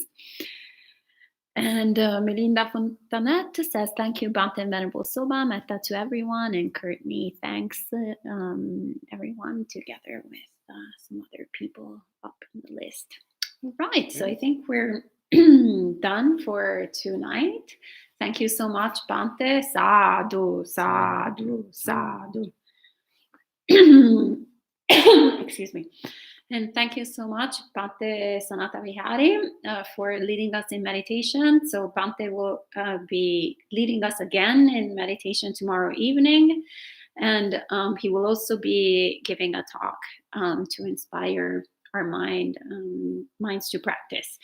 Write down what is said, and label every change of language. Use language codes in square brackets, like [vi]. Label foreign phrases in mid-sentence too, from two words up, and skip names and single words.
[en] And Melinda Fontanet says, thank you, Bhante and Venerable Soba. Metta to everyone. And Courtney, thanks, everyone, together with some other people up on the list. All right, so I think we're done for tonight. Thank you so much, Bhante. [pi] Sadhu, sadhu, sadhu. [en] Excuse me. And thank you so much, Bhante Sanata Vihari, for leading us in meditation. So Bhante will be leading us again in meditation tomorrow evening. And he will also be giving a talk to inspire our minds to practice.